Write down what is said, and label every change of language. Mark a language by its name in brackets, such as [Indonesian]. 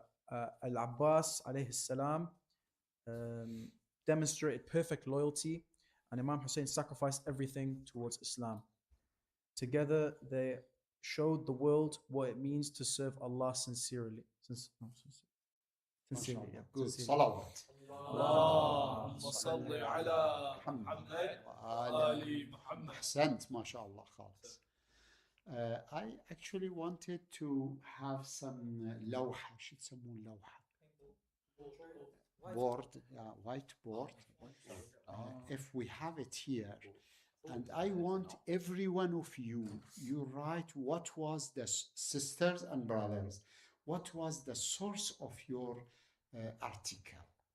[English] Al-Abbas alayhi salam demonstrated perfect loyalty, and Imam Hussein sacrificed everything towards Islam. Together, they showed the world what it means to serve Allah sincerely. Sincerely, yeah. Good. Sincerely. Salawat. [Arabic] اللهم صل على محمد وآل محمد. [English] Ahsant, mashallah, khalis. I actually wanted to have some lawha, [Arabic] شو يسمون [English] lawha? Board, whiteboard. If we have it here, and I want every one of you write what was the sisters and brothers, what was the source of your article?